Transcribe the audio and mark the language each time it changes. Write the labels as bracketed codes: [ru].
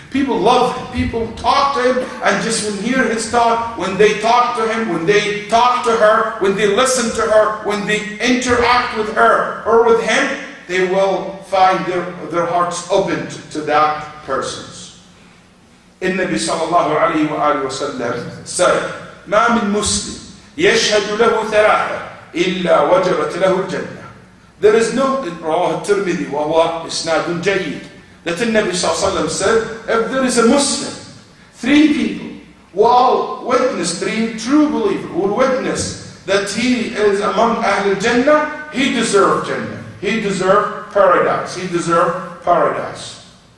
[en] People love him, people talk to him, and just when hear his talk, when they talk to him, when they talk to her, when they listen to her, when they interact with her or with him, they will find their hearts open to that person. [ar] النبي صلى الله عليه وآله وسلم said, ما من مسلم يشهد له ثلاثة إلا وجبت له الجنة. [en] There is no, [ar] رواه الترمذي وهو إسناد جيد, [en] that the Nabi sallallahu alaihi wasallam said, if there is a Muslim, three people who all witness, three true believers who will witness that he is among Ahl Jannah, he deserves Jannah, he deserves paradise, he deserves paradise.